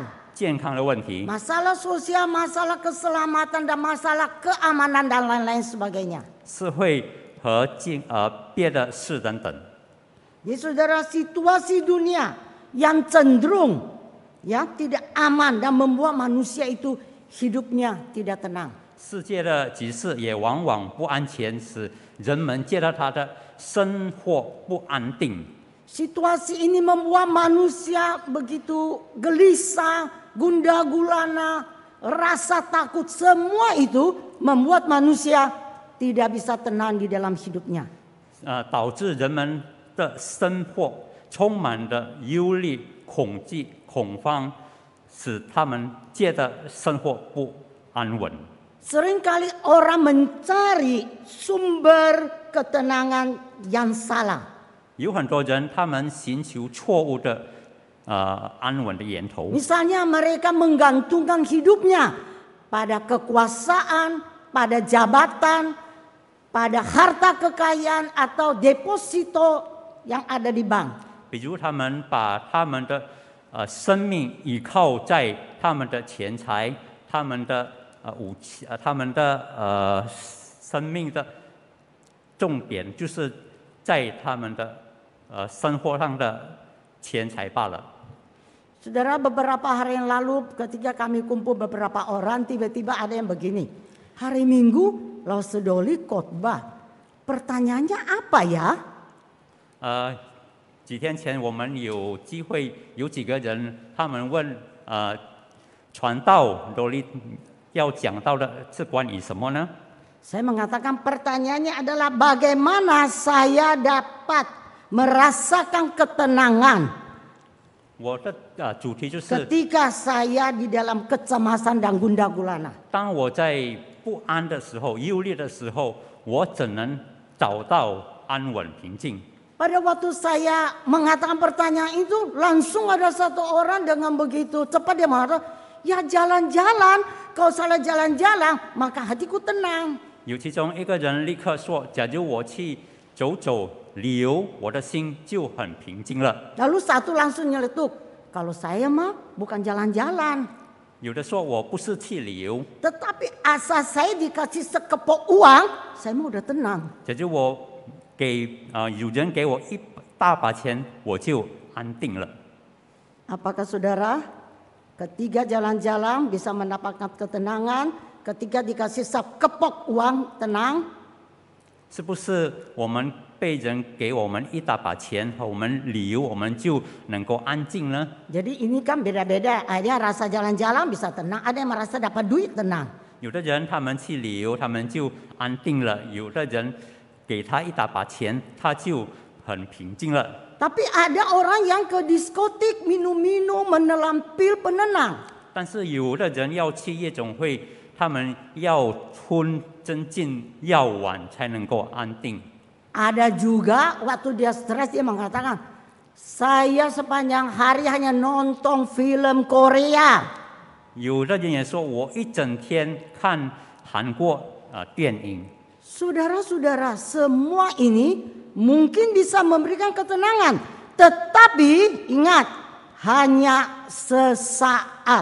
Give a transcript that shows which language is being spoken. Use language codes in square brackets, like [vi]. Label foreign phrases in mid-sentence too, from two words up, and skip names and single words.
[zh] 健康的问题、 [id] masalah sosial, masalah keselamatan, dan masalah keamanan dan lain-lain sebagainya. [zh] 社会和别的事等等。 [id] Jadi saudara, situasi dunia yang cenderung tidak aman dan membuat manusia itu hidupnya tidak tenang. [zh] 世界的局势也往往不安全，使人们觉得他的生活不安定。 [id] Situasi ini membuat manusia begitu gelisah, gundah gulana, rasa takut, semua itu membuat manusia tidak bisa tenang di dalam hidupnya. [zh] 导致人们的生活充满了忧虑、恐惧、恐慌，使他们觉得生活不安稳。 [id] Seringkali orang mencari sumber ketenangan yang salah. [zh] 有很多人，他们寻求错误的安稳的源头。 [id] Misalnya mereka menggantungkan hidupnya pada kekuasaan, pada jabatan, pada harta kekayaan atau deposito yang ada di bank. [zh] 比如，他们把他们的生命依靠在他们的钱财、他们的武器、他们的生命的重点，就是在他们的生活上的钱财罢了。 [id] Saudara, beberapa hari yang lalu ketika kami kumpul beberapa orang, tiba-tiba ada yang begini. Hari Minggu, Lausedoli khotbah. Pertanyaannya apa ya? [zh] 几天前我们有机会，有几个人他们问传道罗利要讲到的是关于什么呢？ [id] Saya mengatakan pertanyaannya adalah bagaimana saya dapat merasakan ketenangan [zh] 我的主题就是， [id] ketika saya di dalam kecemasan dan gundah gulana. [zh] 当我在不安的时候、忧虑的时候，我怎能找到安稳平静？ [id] Pada waktu saya mengatakan pertanyaan itu, langsung ada satu orang dengan begitu cepat dia mengatakan, ya jalan-jalan, kalau salah jalan-jalan, maka hatiku tenang. [zh] 有其中一个人立刻说：“假如我去走走旅游，我的心就很平静了。” [id] Lalu satu langsung nyeletuk, kalau saya mah bukan jalan-jalan. [zh] 有的说我不是去旅游， [id] Tetapi asal saya dikasih sekepok uang, saya mah udah tenang. [zh] 假如我有人给我一大把钱，我就安定了。 [id] Apakah saudara ketiga jalan-jalan bisa mendapatkan ketenangan, ketika dikasih sekepok uang tenang? [zh] 是不是我们被人给我们一大把钱，和我们旅游，我们就能够安静呢？ [id] Jadi ini kan beda-beda. Ada yang rasa jalan-jalan bisa tenang, ada yang merasa dapat duit tenang. [zh] 有的人他们去旅游，他们就安定了；有的人给他一大把钱，他就很平静了。 [id] Tapi ada orang yang ke diskotik minum-minum menelan pil penenang. [zh] 但是有的人要去夜总会，他们要吞增进药丸才能够安定。 [id] Ada juga waktu dia stres dia mengatakan, saya sepanjang hari hanya nonton film Korea. [zh] 有的人也说，我一整天看韩国电影。 [id] Saudara-saudara, semua ini mungkin bisa memberikan ketenangan, tetapi ingat, hanya sesaat.